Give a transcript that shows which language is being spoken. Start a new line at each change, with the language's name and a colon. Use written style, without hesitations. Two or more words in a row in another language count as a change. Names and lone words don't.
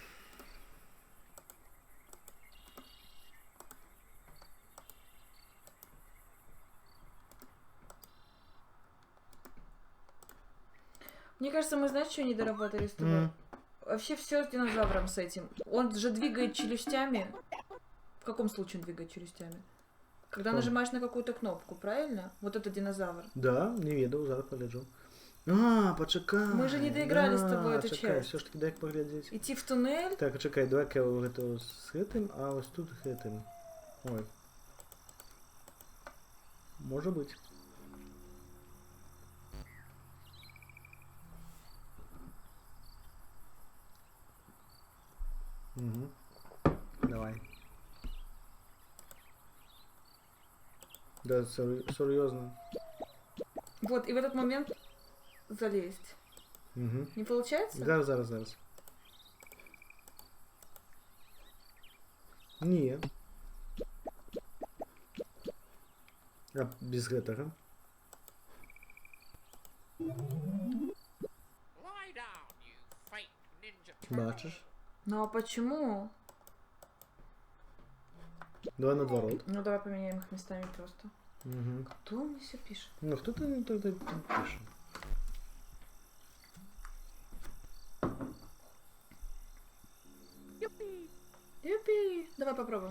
Russian: Мне кажется, мы, знаешь, что не доработали с тобой? Вообще все с динозавром с этим. Он же двигает челюстями. В каком случае он двигает челюстями? Когда Что? нажимаешь на какую-то кнопку, правильно? Вот это динозавр.
Belarusian: Да, не ведаў, зараз пагляджу. А, почекай.
Russian: Мы же не доиграли с тобой эту
Belarusian: чакай,
Russian: часть.
Belarusian: все ж таки дай паглядзець.
Russian: Идти в туннель?
Belarusian: Так, чакай, давай-ка я гэта з гэтым, а вось тут гэтым. Ой. Можа быць. Угу.
Russian: Давай. Да, серьезно. Вот, и в этот момент залезть. Угу. Не получается?
Belarusian: Зараз. Не. А без гэтага?
English: Lie down, you fake ninja turtle.
Belarusian: Бачиш?
Russian: Ну а почему? Давай наоборот. Ну давай поменяем их местами просто. Угу. Кто мне все пишет? Ну, кто-то тогда пишет. Юпи! Давай попробуем.